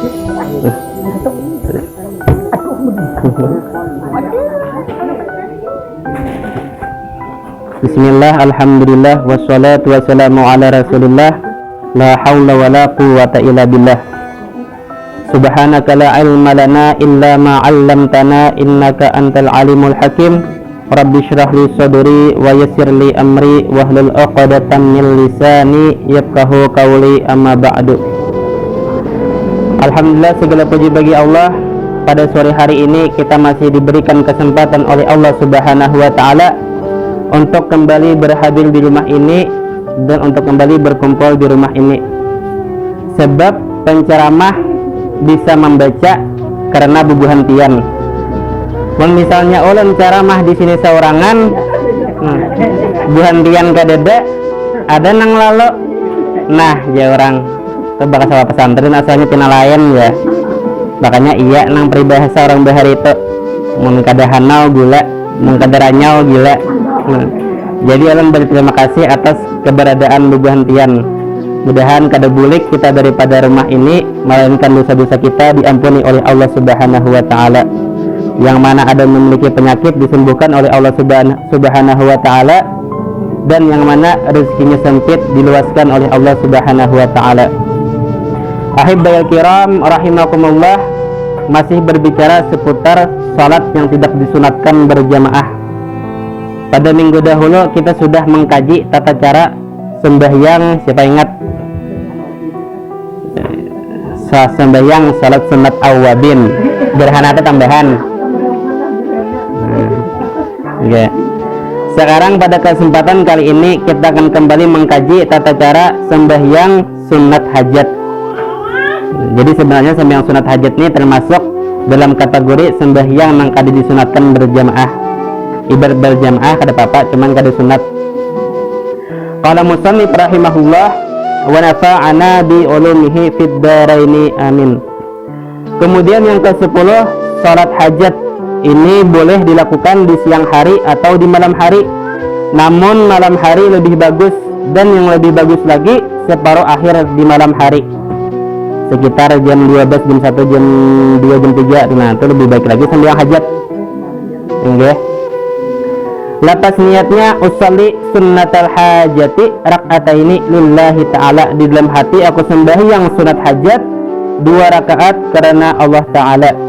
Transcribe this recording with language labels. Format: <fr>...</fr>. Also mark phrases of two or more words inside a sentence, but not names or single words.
<ar>بسم الله، الحمد لله، والصلاة والسلام على رسول الله. لا حول ولا قوة إلا بالله. سبحانك لا علم لنا إلا ما علمتنا إنك أنت العليم الحكيم. رب اشرح لي صدري ويسر لي أمري واحلل عقدة من لساني يفقهوا قولي، أما بعد. Alhamdulillah,</ar> <id>segala puji bagi Allah. Pada sore hari ini kita masih diberikan kesempatan oleh Allah</id> <ar>سبحانه وتعالى</ar> <id>untuk kembali berhadir di rumah ini dan untuk kembali berkumpul di rumah ini. Sebab penceramah bisa membaca karena bubuhantian.</id> <bjn>Misalnya ulun ceramah di sini seorangan, buhantian kadeda ada nang lalu. Nah, ya orang itu bakal salah pesantren asalnya tina lain ya. Makanya iya nang peribahasa orang bahar itu mun kada hanau gula, mun kada ranyau gila. Jadi ulun berterima kasih atas keberadaan bubuhantian. Mudahan kada bulik kita daripada rumah ini, melainkan dosa-dosa kita diampuni oleh Allah</bjn> <ar>سبحانه وتعالى.</ar> <id>Yang mana ada memiliki penyakit disembuhkan oleh Allah</id> <ar>سبحانه وتعالى,</ar> <id>dan yang mana rezekinya sempit diluaskan oleh Allah</id> <ar>سبحانه وتعالى. أحبائي الكرام رحمكم الله,</ar> <id>masih berbicara seputar salat yang tidak disunatkan berjamaah. Pada minggu dahulu kita sudah mengkaji tata cara sembahyang, siapa ingat? Sembahyang salat sunat awabin, gerhana itu tambahan. Okay. Sekarang pada kesempatan kali ini kita akan kembali mengkaji tata cara sembahyang sunat hajat. Jadi sebenarnya sembahyang sunat hajat ini termasuk dalam kategori sembahyang yang kada disunatkan berjamaah.</id> <bjn>Ibarat berjamaah kada apa-apa, cuman kada sunat.</bjn> <ar>قال المصنف رحمه الله ونفعنا بعلومه في الدارين آمين.</ar> <id>Kemudian yang ke-10, salat hajat ini boleh dilakukan di siang hari atau di malam hari. Namun malam hari lebih bagus, dan yang lebih bagus lagi separuh akhir di malam hari. Sekitar jam 12, jam 1, jam 2, jam 3. Nah, itu lebih baik lagi sembahyang hajat. Nggih.</id> <bjn>Lapas niatnya</bjn> <ar>أصلي سنة الحاجة ركعتين لله تعالى.</ar> <id>Di dalam hati aku sembahyang sunat hajat 2 rakaat karena Allah Ta'ala.</id>